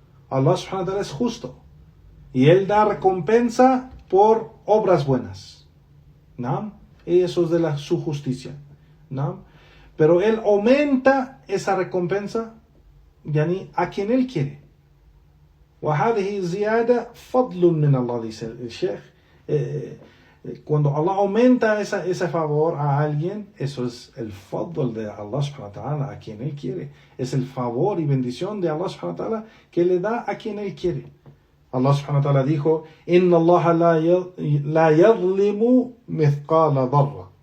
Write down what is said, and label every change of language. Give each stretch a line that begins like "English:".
Spanish: Allah subhanahu wa ta'ala es justo, y Él da recompensa por obras buenas, ¿no? Y eso es de su justicia, ¿no? Pero Él aumenta esa recompensa يعني a quien él quiere.
Arabic: وهذه زيادة فضل من الله,
Spanish: dice el Sheikh. Cuando Allah aumenta ese favor a alguien, eso es el fadl de Allah subhanahu wa ta'ala, a quien él quiere. Es el favor y bendición de Allah subhanahu wa ta'ala que le da a quien él quiere. Allah subhanahu wa ta'ala dijo,
Arabic: Inna Allah la yadlimu mithqala dharra.